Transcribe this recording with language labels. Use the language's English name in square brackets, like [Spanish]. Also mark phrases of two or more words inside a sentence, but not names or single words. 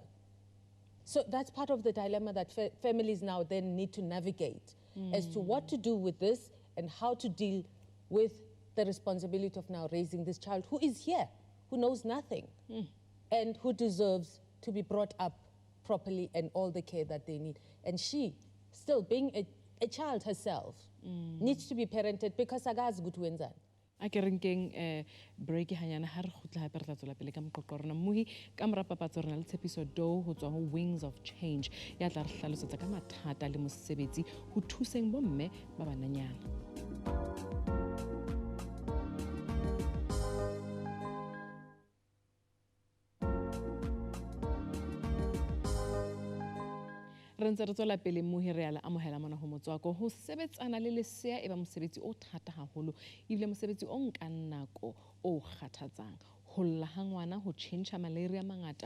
[English] So that's part of the dilemma that families now then need to navigate as to what to do with this and how to deal with the responsibility of now raising this child who is here, who knows nothing, and who deserves to be brought up properly and all the care that they need. And she, still being a child herself, needs to be parented because [Zulu] agazi ukuthi wenzani. [Southern Sotho] A ke renkeng break hanyana ha re khutla hape re tla tswela pele ka moqoqo wa rona mmuhi ka mora papatso rena le tshepiso do ho tswa ho Wings of Change ya tla re hlalosetsa ka mathata le mosebetsi ho thuseng bomme ba bananyana. Re ntse re tswela pele mmuhi re a le amohela mona ho motswako ho sebetsana le lesea e ba mosebetsi o thata haholo ebile mosebetsi o nkang nako o kgathatsang ho lla ha ngwana ho tjhentjha malaria mangata